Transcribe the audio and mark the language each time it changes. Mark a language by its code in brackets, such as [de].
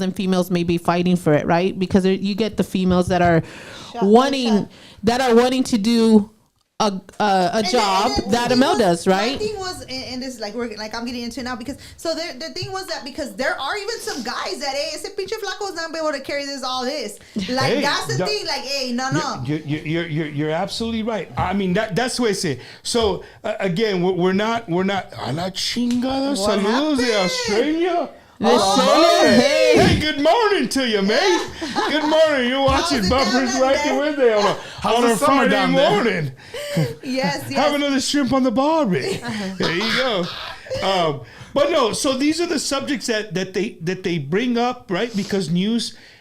[en] And females may be fighting for it, right? Because you get the females that are wanting to do a job that a male does, right? My thing was, and this is like I'm getting into it now because the thing was that because there are even some guys that [es] ese pinche flaco [en] is not able to carry all this. Like that's the thing. Like, hey, no. You're absolutely right. I mean that's what I say. So again, we're not. [es] A la chingada saludos de Australia. [en] Hey, good morning to you, mate. Good morning. You're watching Bumpers Wacky Wednesday on a Friday morning. Yes. Have another shrimp on the barbie. There you go. But no, so these are the subjects that they bring up, right? Because news.